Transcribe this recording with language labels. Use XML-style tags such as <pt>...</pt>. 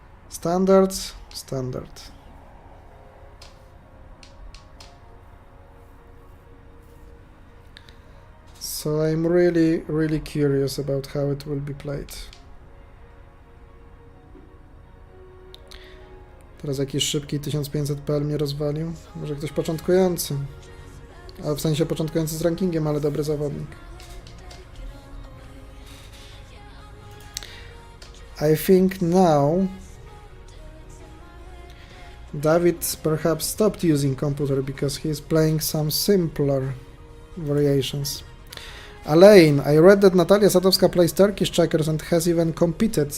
<en>Standards, standard. So I'm really curious about how it will be played.</en> <pl>Teraz jakiś szybki 1500pl mnie rozwalił. Może ktoś początkujący. A w sensie początkujący z rankingiem, ale dobry zawodnik.</pl> <en>I think now David perhaps stopped using computer because he is playing some simpler variations. Alain, I read that Natalia Sadowska plays Turkish checkers and has even competed.</en>